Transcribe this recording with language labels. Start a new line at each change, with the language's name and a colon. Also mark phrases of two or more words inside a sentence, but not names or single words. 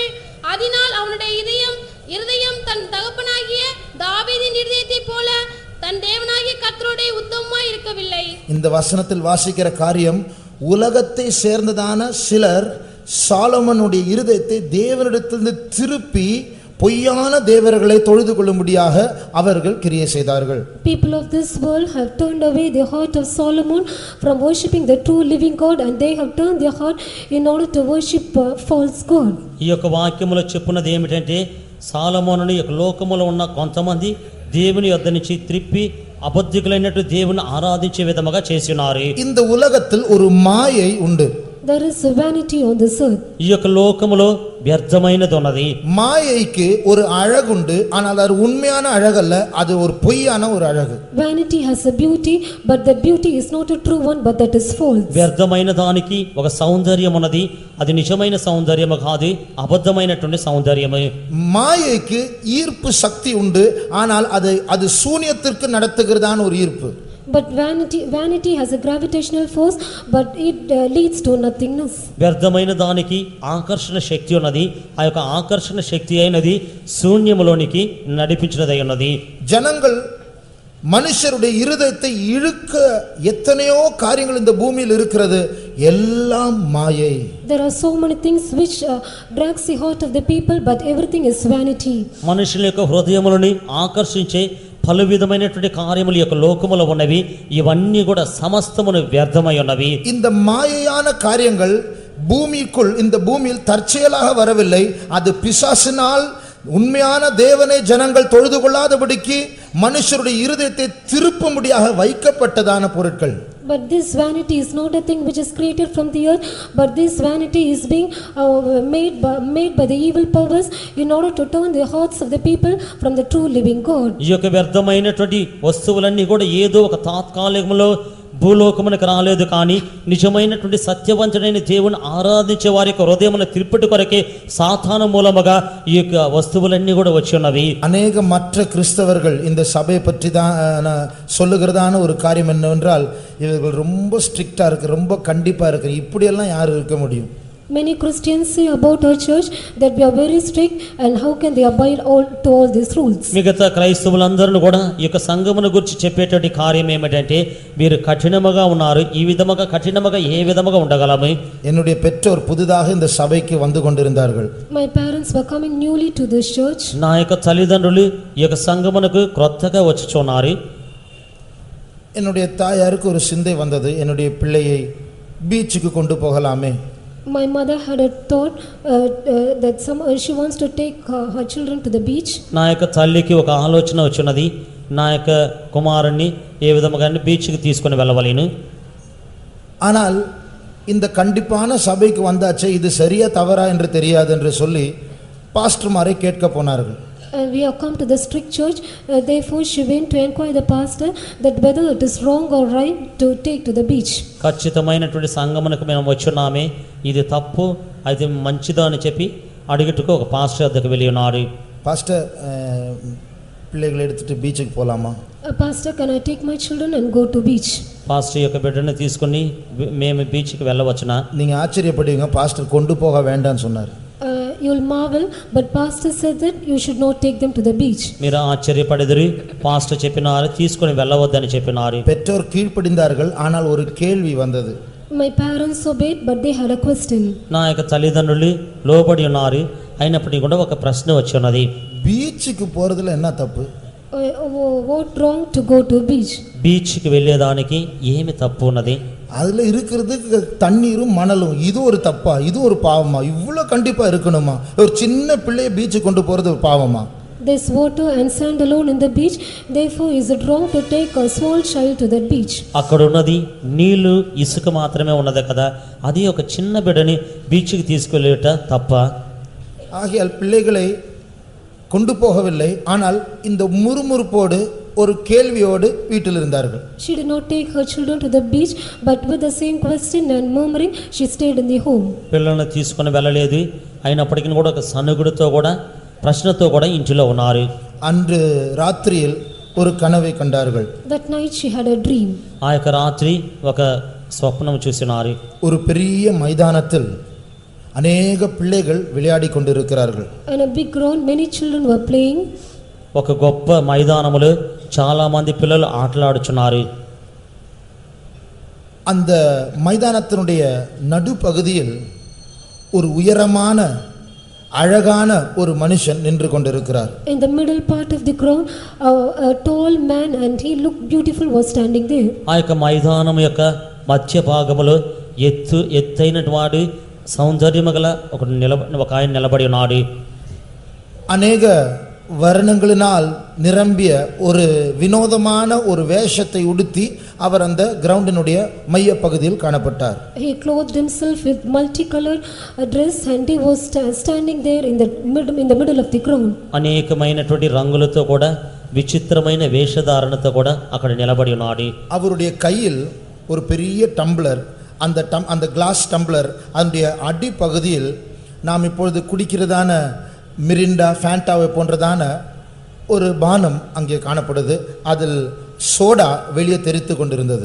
Tamil: அதனால் அவனுடைய இருதயம் தன் தகப்பனாகிய தாவீதின் இருதயத்தை போல தன் தேவனாகிய கர்த்தருடைய உத்தமமாய் இருக்கவில்லை. இந்த வசனத்தில் வாசிக்கிற காரியம், உலகத்தை சேர்ந்ததான சிலர் சாலமோனுடைய இருதயத்தை தேவனிடத்திலிருந்து திருப்பி பொய்யான தேவர்களை தொழுது கொள்ளும்படியாக அவர்கள் கிரியை செய்தார்கள்.
English: People of this world have turned away the heart of Solomon from worshiping the true living God, and they have turned their heart in order to worship false god.
Telugu: ఈ యొక్క వాక్యములో చెప్పున్నది ఏమిటంటే, సాలమోనుని యొక్క లోకములో ఉన్న కొంతమంది దేవుని యొద్ద నుంచి త్రిప్పి అబద్ధికులైనట్టు దేవుని ఆరాధించే విధముగా చేసి ఉన్నారు.
Tamil: இந்த உலகத்தில் ஒரு மாயை உண்டு.
English: There is a vanity on this earth.
Telugu: ఈ యొక్క లోకములో వ్యర్థమైనది ఉన్నది.
Tamil: மாயைக்கு ஒரு அழகுண்டு, ஆனால் அது உண்மையான அழகல்ல, அது ஒரு பொய்யான ஒரு அழகு.
English: Vanity has a beauty, but that beauty is not a true one, but that is false.
Telugu: వ్యర్థమైన దానికి ఒక సౌందర్యం ఉన్నది, అది నిజమైన సౌందర్యము కాదు, అబద్ధమైనటువంటి సౌందర్యము.
Tamil: மாயைக்கு ஈர்ப்பு சக்தி உண்டு, ஆனால் அது சூனியத்திற்கு நடத்துகிறதான ஒரு ஈர்ப்பு.
English: But vanity has a gravitational force, but it leads to nothingness.
Telugu: వ్యర్థమైన దానికి ఆకర్షణ శక్తి ఉన్నది, ఆ యొక్క ఆకర్షణ శక్తి అయినది శూన్యములోనికి నడిపించినదై ఉన్నది.
Tamil: ஜனங்கள் மனுஷருடைய இருதயத்தை இழுக்க எத்தனையோ காரியங்கள் இந்த பூமியில் இருக்கிறது, எல்லாம் மாயை.
English: There are so many things which drags the heart of the people, but everything is vanity.
Telugu: మనుషుల యొక్క హృదయములని ఆకర్షించే పలు విధమైనటువంటి కార్యములు యొక్క లోకములో ఉన్నవి, ఇవన్నీ కూడా సమస్తమును వ్యర్థమై ఉన్నవి.
Tamil: இந்த மாயையான காரியங்கள் பூமிக்குள், இந்த பூமியில் தற்செயலாக வரவில்லை, அது பிசாசினால் உண்மையான தேவனை ஜனங்கள் தொழுது கொள்ளாதபடிக்கு மனுஷருடைய இருதயத்தை திருப்பும்படியாக வைக்கப்பட்டதான பொருட்கள்.
English: But this vanity is not a thing which is created from the earth, but this vanity is being made by the evil powers in order to turn the hearts of the people from the true living God.
Telugu: ఈ యొక్క వ్యర్థమైనటువంటి వస్తువులన్నీ కూడా ఏదో ఒక తాత్కాలికంలో భూలోకమునకు రాలేదు, కానీ నిజమైనటువంటి సత్యవంతుడైన దేవుని ఆరాధించే వారి యొక్క హృదయమును తిరుపటి కొరకే సాతాను మూలముగా ఈ యొక్క వస్తువులన్నీ కూడా వచ్చి ఉన్నవి.
Tamil: அநேக மற்ற கிறிஸ்தவர்கள் இந்த சபையை பற்றி தான் சொல்லுகிறதான ஒரு காரியம் என்னவென்றால், இவர்கள் ரொம்ப ஸ்ட்ரிக்டா இருக்கு, ரொம்ப கண்டிப்பா இருக்கு, இப்படியெல்லாம் யார் இருக்க முடியும்?
English: Many Christians say about our church that we are very strict, and how can they abide to all these rules?
Telugu: మిగతా క్రైస్తవులందరూ కూడా ఈ యొక్క సంఘమును గురించి చెప్పేటువంటి కార్యం ఏమిటంటే, మీరు కఠినముగా ఉన్నారు, ఈ విధముగా కఠినముగా ఏ విధముగా ఉండగలము?
Tamil: என்னுடைய பெற்றோர் புதிதாக இந்த சபைக்கு வந்து கொண்டிருந்தார்கள்.
English: My parents were coming newly to this church.
Telugu: నా యొక్క తల్లిదండ్రులు ఈ యొక్క సంఘమునకు క్రొత్తగా వచ్చుచున్నారు.
Tamil: என்னுடைய தாயாருக்கு ஒரு சிந்தை வந்தது, என்னுடைய பிள்ளையை பீச்சுக்கு கொண்டு போகலாமே.
English: My mother had a thought that she wants to take her children to the beach.
Telugu: నా యొక్క తల్లికి ఒక ఆలోచన వచ్చినది, నా యొక్క కుమారుణ్ణి ఏ విధముగా బీచ్కి తీసుకొని వెళ్ళవలేను.
Tamil: ஆனால் இந்த கண்டிப்பான சபைக்கு வந்தாச்சே, இது சரியா தவறா என்று தெரியாது என்று சொல்லி பாஸ்டர்மாரை கேட்க போனார்கள்.
English: And we have come to the strict church, therefore she went to inquire the pastor that whether it is wrong or right to take to the beach.
Telugu: ఖచ్చితమైనటువంటి సంఘమునకు మేము వచ్చున్నామే, ఇది తప్పు అది మంచిదా అని చెప్పి అడిగిట్టుకు ఒక పాస్టర్ వద్దకు వెళ్ళి ఉన్నారు.
Tamil: பாஸ்டர், பிள்ளைகளை எடுத்துட்டு பீச்சுக்கு போலாமா?
English: Pastor, can I take my children and go to beach?
Telugu: పాస్టర్ యొక్క బిడ్డను తీసుకుని మేము బీచ్కి వెళ్ళవచ్చునా?
Tamil: நீங்க ஆச்சரியப்படுவீங்க, பாஸ்டர் கொண்டு போக வேண்டாம்னு சொன்னார்.
English: You'll marvel, but pastor said that you should not take them to the beach.
Telugu: మీరు ఆశ్చర్యపడెదరు, పాస్టర్ చెప్పినారు తీసుకొని వెళ్ళవద్దని చెప్పినారు.
Tamil: பெற்றோர் கீழ்ப்படிந்தார்கள், ஆனால் ஒரு கேள்வி வந்தது.
English: My parents obeyed, but they had a question.
Telugu: నా యొక్క తల్లిదండ్రులు లోబడి ఉన్నారు, అయినప్పటికీ కూడా ఒక ప్రశ్న వచ్చి ఉన్నది.
Tamil: பீச்சுக்கு போறதுல என்ன தப்பு?
English: What wrong to go to beach?
Telugu: బీచ్కి వెళ్ళేదానికి ఏమి తప్పు ఉన్నది?
Tamil: அதுல இருக்கிறது தண்ணீரும் மணலும், இது ஒரு தப்பா, இது ஒரு பாவமா? இவ்வளவு கண்டிப்பா இருக்கணுமா? ஒரு சின்ன பிள்ளையை பீச்சுக்கு கொண்டு போறது ஒரு பாவமா?
English: There's water and sand alone in the beach, therefore is it wrong to take a small child to that beach?
Telugu: అక్కడ ఉన్నది నీళ్లు ఇసుక మాత్రమే ఉన్నది కదా, అది ఒక చిన్న బిడ్డని బీచ్కి తీసుకెళ్ళేట తప్ప?
Tamil: ஆகையால் பிள்ளைகளை கொண்டு போகவில்லை, ஆனால் இந்த முறுமுறுப்போடு ஒரு கேள்வியோடு வீட்டில் இருந்தார்கள்.
English: She did not take her children to the beach, but with the same question and murmuring she stayed in the home.
Telugu: పిల్లల్ని తీసుకొని వెళ్ళలేదు, అయినప్పటికీ కూడా ఒక సనుగుడితో కూడా ప్రశ్నతో కూడా ఇంటిలో ఉన్నారు.
Tamil: அன்று ராத்திரியில் ஒரு கனவை கண்டார்கள்.
English: That night she had a dream.
Telugu: ఆ యొక్క రాత్రి ఒక స్వప్నం చూసినారు.
Tamil: ஒரு பெரிய மைதானத்தில் அநேக பிள்ளைகள் விளையாடி கொண்டிருக்கிறார்கள்.
English: On a big ground many children were playing.
Telugu: ఒక గొప్ప మైదానములో చాలా మంది పిల్లలు ఆటలాడుచున్నారు.
Tamil: அந்த மைதானத்தினுடைய நடுப்பகுதியில் ஒரு உயரமான அழகான ஒரு மனுஷன் நின்று கொண்டிருக்கிறார்.
English: In the middle part of the ground a tall man and he looked beautiful was standing there.
Telugu: ఆ యొక్క మైదానం యొక్క మధ్య భాగములో ఎత్తైన వాడు సౌందర్యము గల ఒక ఆయన నిలబడి ఉన్నాడు.
Tamil: அநேக வர்ணங்களினால் நிரம்பிய ஒரு வினோதமான ஒரு வேஷத்தை உடுத்தி அவர் அந்த கிரவுண்டினுடைய மைய பகுதியில் காணப்பட்டார்.
English: He clothed himself with multicolored dress and he was standing there in the middle of the ground.
Telugu: అనేకమైనటువంటి రంగులతో కూడా విచిత్రమైన వేషధారణతో కూడా అక్కడ నిలబడి ఉన్నాడు.
Tamil: அவருடைய கையில் ஒரு பெரிய டம்ளர், அந்த
English: glass tumbler
Tamil: அதனுடைய அடிப்பகுதியில் நாம் இப்பொழுது குடிக்கிறதான மிரிண்டா ஃபேண்டாவை போன்றதான ஒரு பானம் அங்கே காணப்படுது. அதில் சோடா வெளியே தெரித்து கொண்டிருந்தது.